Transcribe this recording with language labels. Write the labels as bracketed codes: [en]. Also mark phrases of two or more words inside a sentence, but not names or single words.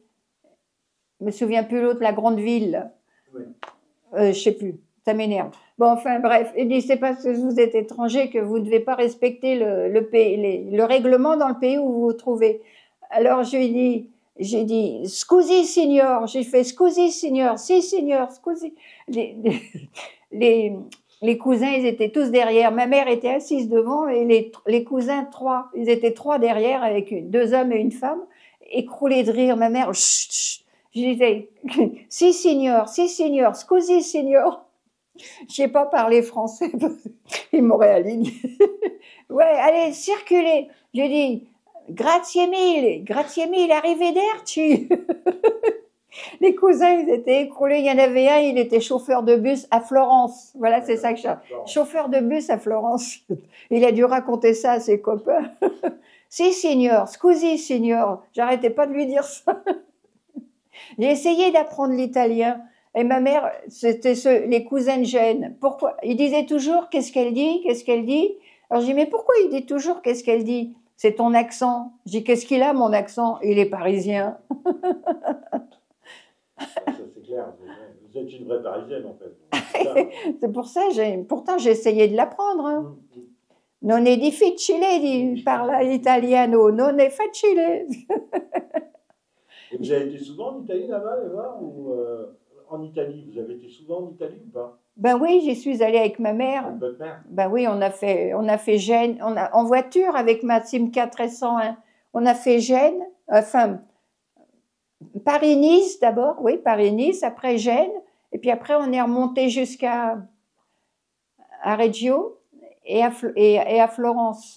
[fr] Je me souviens plus l'autre, la grande ville. Oui. Je sais plus, ça m'énerve. Bon, enfin bref, il dit, c'est parce que vous êtes étranger que vous ne devez pas respecter le règlement dans le pays où vous vous trouvez. Alors j'ai dit, [it] scusi signor, [fr] j'ai fait [it] scusi signor, si signor, scusi. [fr] Les cousins, ils étaient tous derrière. Ma mère était assise devant et les cousins, trois, ils étaient trois derrière avec deux hommes et une femme, écroulés de rire. Ma mère, chut, chut. Je disais, [it] si signor, scusi signor. [fr] Je n'ai pas parlé français, ils m'auraient aligné. Ouais, allez, circulez. J'ai dit, [it] grazie mille, arrivederci. [fr] Les cousins, ils étaient écroulés. Il y en avait un, il était chauffeur de bus à Florence. Voilà, c'est ça que je... Chauffeur de bus à Florence. Il a dû raconter ça à ses copains. [it] Si, signor, scusi, signor. [fr] J'arrêtais pas de lui dire ça. J'ai essayé d'apprendre l'italien. Et ma mère, c'était les cousins de Gênes. Pourquoi? Il disait toujours, qu'est-ce qu'elle dit? Qu'est-ce qu'elle dit? Alors je dis, mais pourquoi il dit toujours, qu'est-ce qu'elle dit? C'est ton accent. Je dis, qu'est-ce qu'il a, mon accent? Il est parisien. Ça, c'est clair. Vous êtes une vraie Parisienne, en fait. C'est pour ça, pourtant j'ai essayé de l'apprendre. Hein. [it] Non è difficile di parlare italiano, non è facile. [fr] Et vous avez été souvent en Italie là-bas, Eva, ou en Italie? Vous avez été souvent en Italie ou pas? Ben oui, j'y suis allée avec ma mère. Avec votre mère? Ben oui, on a fait Gênes, en voiture avec ma Simca 1301. On a fait Gênes, enfin, Paris-Nice d'abord, oui, Paris-Nice, après Gênes, et puis après on est remonté jusqu'à Reggio et à Florence.